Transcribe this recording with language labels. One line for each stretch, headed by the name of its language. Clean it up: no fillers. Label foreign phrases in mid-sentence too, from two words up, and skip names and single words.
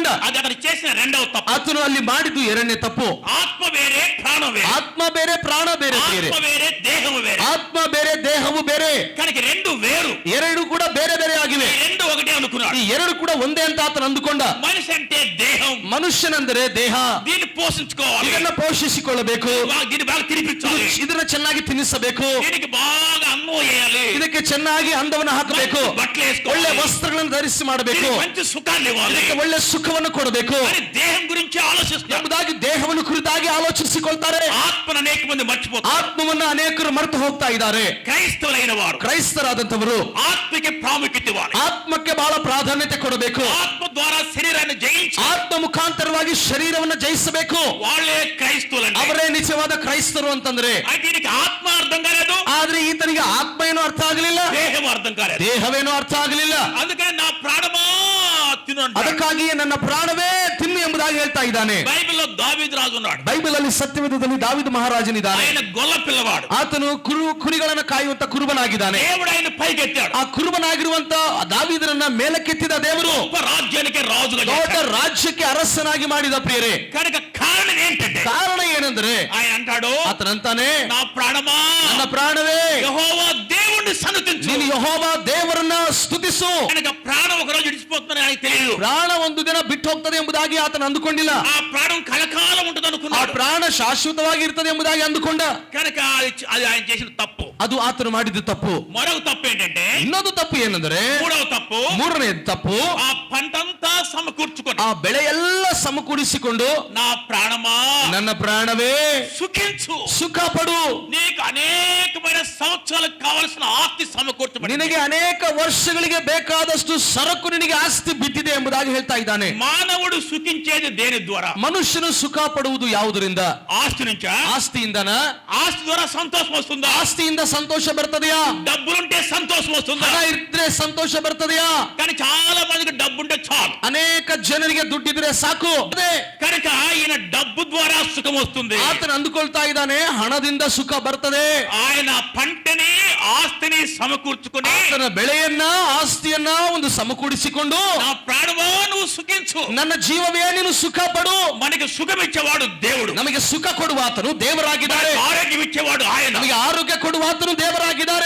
Telugu: అది అతను చేసిన రెండవ తప్పు.
Kannada: ಆತನು ಅಲ್ಲಿ ಮಾಡಿದ್ದು ಎರಡನೇ ತಪ್ಪು.
Telugu: ఆత్మ వేరే, ప్రాణం వేరే.
Kannada: ಆತ್ಮ ಬೇರೆ, ಪ್ರಾಣ ಬೇರೆ.
Telugu: ఆత్మ వేరే, దేహము వేరే.
Kannada: ಆತ್ಮ ಬೇರೆ, ದೇಹವು ಬೇರೆ.
Telugu: కనుక రెండు వేరు.
Kannada: ಎರಡು ಕೂಡ ಬೇರೆ ಬೇರೆ ಆಗಿವೆ.
Telugu: రెండు ఒకటే అనుకున్నాడు.
Kannada: ಈ ಎರಡು ಕೂಡ ಒಂದೇ ಅಂತ ಆತನು ಅಂದುಕೊಂಡ.
Telugu: మనిషి అంటే దేహం.
Kannada: ಮನುಷ್ಯನೆಂದರೆ ದೇಹ.
Telugu: దీన్ని పోషించుకోవాలి.
Kannada: ಇದನ್ನ ಪೋಷಿಸಿಕೊಳ್ಳಬೇಕು.
Telugu: దీన్ని బాగా తినిపించాలి.
Kannada: ಇದನ್ನ ಚೆನ್ನಾಗಿ ತಿನ್ನಿಸಬೇಕು.
Telugu: దీనికి బాగా అన్నం వేయాలి.
Kannada: ಇದಕ್ಕೆ ಚೆನ್ನಾಗಿ ಅಂದವನ್ನು ಹಾಕಬೇಕು.
Telugu: బట్టలు
Kannada: ಒಳ್ಳೆ
Telugu: వేసుకోవాలి.
Kannada: ವಸ್ತ್ರಗಳನ್ನು ಧರಿಸಿ ಮಾಡಬೇಕು.
Telugu: మంచి సుఖాన్ని ఇవ్వాలి.
Kannada: ಇದಕ್ಕೆ ಒಳ್ಳೆ ಸುಖವನ್ನು ಕೊಡಬೇಕು
Telugu: అని దేహం గురించి ఆలోచిస్తారు.
Kannada: ಎಂಬುದಾಗಿ ದೇಹವನ್ನು ಕುರಿತಾಗಿ ಆಲೋಚಿಸಿಕೊಳ್ತಾರೆ.
Telugu: ఆత్మను అనేక మంది మర్చిపోతారు.
Kannada: ಆತ್ಮವನ್ನು ಅನೇಕರು ಮರೆತು ಹೋಗ್ತಾ ಇದ್ದಾರೆ.
Telugu: క్రైస్తవులైన వారు
Kannada: ಕ್ರೈಸ್ತರಾದಂತವರು
Telugu: ఆత్మకి ప్రాముఖ్యత ఇవ్వాలి.
Kannada: ಆತ್ಮಕ್ಕೆ ಬಹಳ ಪ್ರಾಧಾನ್ಯತೆ ಕೊಡಬೇಕು.
Telugu: ఆత్మ ద్వారా శరీరాన్ని జయించి
Kannada: ಆತ್ಮ ಮುಖಾಂತರವಾಗಿ ಶರೀರವನ್ನು ಜಯಿಸಬೇಕು.
Telugu: వాళ్ళే క్రైస్తవులండి.
Kannada: ಅವರೇ ನಿಜವಾದ ಕ್ರೈಸ್ತರು ಅಂತಂದ್ರೆ.
Telugu: అయితే దీనికి ఆత్మ అర్థం కాలేదు,
Kannada: ಆದ್ರೆ ಈತನಿಗೆ ಆತ್ಮ ಏನೋ ಅರ್ಥ ಆಗಲಿಲ್ಲ,
Telugu: దేహం అర్థం కాలేదు.
Kannada: ದೇಹವೇನೋ ಅರ್ಥ ಆಗಲಿಲ್ಲ.
Telugu: అందుకని నా ప్రాణమా తిను అంటాడు.
Kannada: ಅದಕ್ಕಾಗಿಯೇ ನನ್ನ ಪ್ರಾಣವೇ ತಿನ್ನು ಎಂಬುದಾಗಿ ಹೇಳ್ತಾ ಇದ್ದಾನೆ.
Telugu: బైబిల్లో దావీదు రాజు ఉన్నాడు.
Kannada: ಬೈಬಲ್ ಅಲ್ಲಿ ಸತ್ಯವೇದದಲ್ಲಿ ದಾವೀದ ಮಹಾರಾಜನಿದ್ದಾನೆ.
Telugu: ఆయన గొల్ల పిల్లవాడు.
Kannada: ಆತನು ಕುರಿಗಳನ್ನು ಕಾಯುವಂತ ಕುರುಬನಾಗಿದ್ದಾನೆ.
Telugu: దేవుడు ఆయన పైకెత్తాడు.
Kannada: ಆ ಕುರುಬನಾಗಿರುವಂತ ದಾವೀದನನ್ನ ಮೇಲಕ್ಕೆತ್ತಿದ ದೇವರು
Telugu: గొప్ప రాజ్యానికి రాజుగా
Kannada: ದೊಡ್ಡ
Telugu: చేశాడు.
Kannada: ರಾಜ್ಯಕ್ಕೆ ಅರಸನಾಗಿ ಮಾಡಿದ ಪ್ರಿಯರೇ.
Telugu: కనుక కారణం ఏంటంటే
Kannada: ಕಾರಣ ಏನಂದ್ರೆ
Telugu: ఆయన అంటాడు,
Kannada: ಆತನಂತಾನೆ,
Telugu: నా ప్రాణమా
Kannada: ನನ್ನ ಪ್ರಾಣವೇ
Telugu: యెహోవా దేవుణ్ణి సన్నుతించు.
Kannada: ನೀನು ಯೆಹೋವ ದೇವರನ್ನ ಸ್ತುತಿಸು.
Telugu: కనుక ప్రాణం ఒక రోజు విడిచిపోతుందని ఆయనకు తెలియదు.
Kannada: ಪ್ರಾಣ ಒಂದು ದಿನ ಬಿಟ್ಟು ಹೋಗ್ತದೆ ಎಂಬುದಾಗಿ ಆತನ ಅಂದುಕೊಂಡಿಲ್ಲ.
Telugu: ఆ ప్రాణం కలకాలం ఉంటుంది
Kannada: ಆ
Telugu: అనుకున్నాడు.
Kannada: ಪ್ರಾಣ ಶಾಶ್ವತವಾಗಿ ಇರ್ತದೆ ಎಂಬುದಾಗಿ ಅಂದುಕೊಂಡ.
Telugu: కనుక అది ఆయన చేసిన తప్పు.
Kannada: ಅದು ಆತನು ಮಾಡಿದ ತಪ್ಪು.
Telugu: మరొక తప్పు ఏంటంటే
Kannada: ಇನ್ನೊಂದು ತಪ್ಪು ಏನಂದ್ರೆ,
Telugu: మూడవ తప్పు,
Kannada: ಮೂರನೇ ತಪ್ಪು,
Telugu: ఆ పంటంతా సమకూర్చుకొని
Kannada: ಆ ಬೆಳೆ ಎಲ್ಲ ಸಮಕೂಡಿಸಿಕೊಂಡು
Telugu: నా ప్రాణమా
Kannada: ನನ್ನ ಪ್ರಾಣವೇ
Telugu: సుఖించు.
Kannada: ಸುಖ ಪಡು.
Telugu: నీకు అనేకమైన సంవత్సరాలకు కావలసిన ఆస్తి సమకూర్చబడింది.
Kannada: ನಿನಗೆ ಅನೇಕ ವರ್ಷಗಳಿಗೆ ಬೇಕಾದಷ್ಟು ಸರಕು ನಿನಗೆ ಆಸ್ತಿ ಬಿದ್ದಿದೆ ಎಂಬುದಾಗಿ ಹೇಳ್ತಾ ಇದ್ದಾನೆ.
Telugu: మానవుడు సుఖించేది దేని ద్వారా?
Kannada: ಮನುಷ್ಯನು ಸುಖ ಪಡುವುದು ಯಾವುದರಿಂದ?
Telugu: ఆస్తి నుంచా?
Kannada: ಆಸ್ತಿಯಿಂದನ?
Telugu: ఆస్తి ద్వారా సంతోషం వస్తుందా?
Kannada: ಆಸ್ತಿಯಿಂದ ಸಂತೋಷ ಬರ್ತದೆಯಾ?
Telugu: డబ్బులుంటే సంతోషం వస్తుందా?
Kannada: ಹಣ ಇದ್ರೆ ಸಂತೋಷ ಬರ್ತದೆಯಾ?
Telugu: కానీ చాలా మందికి డబ్బుంటే చాలు.
Kannada: ಅನೇಕ ಜನರಿಗೆ ದುಡ್ಡಿದ್ರೆ ಸಾಕು. ಅದೇ
Telugu: కనుక ఈయన డబ్బు ద్వారా సుఖం వస్తుంది.
Kannada: ಆತನ ಅಂದುಕೊಳ್ತಾ ಇದ್ದಾನೆ, ಹಣದಿಂದ ಸುಖ ಬರ್ತದೆ.
Telugu: ఆయన పంటని ఆస్తిని సమకూర్చుకుని
Kannada: ಆತನ ಬೆಳೆಯನ್ನ ಆಸ್ತಿಯನ್ನ ಒಂದು ಸಮಕೂಡಿಸಿಕೊಂಡು,
Telugu: నా ప్రాణమా నువ్వు సుఖించు.
Kannada: ನನ್ನ ಜೀವವೇ ನೀನು ಸುಖ ಪಡು.
Telugu: మనకి సుఖం ఇచ్చేవాడు దేవుడు.
Kannada: ನಮಗೆ ಸುಖ ಕೊಡುವ ಆತನು ದೇವರಾಗಿದ್ದಾರೆ.
Telugu: మనకి ఆరోగ్యం ఇచ్చేవాడు ఆయన.
Kannada: ನಮಗೆ ಆರೋಗ್ಯ ಕೊಡುವ ಆತನು ದೇವರಾಗಿದ್ದಾರೆ.